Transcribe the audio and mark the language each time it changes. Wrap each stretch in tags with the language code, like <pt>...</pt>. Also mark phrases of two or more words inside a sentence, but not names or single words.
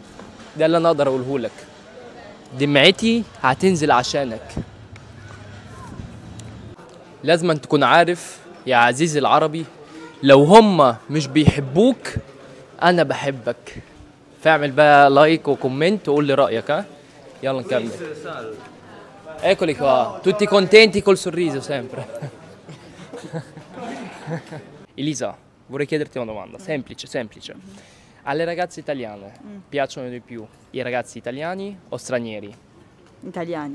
<ar>ده اللي انا اقدر اقوله لك، دمعتي هتنزل عشانك. لازم أن تكون عارف يا عزيزي العربي، لو هم مش بيحبوك انا بحبك. فاعمل بقى لايك وكومنت وقول لي رايك. ها يلا نكمل.</ar> <it>Eccoli qua, tutti contenti col sorriso sempre. Elisa, vorrei chiederti una domanda, semplice, semplice. Alle ragazze italiane piacciono di più i ragazzi italiani o stranieri? Italiani,</it>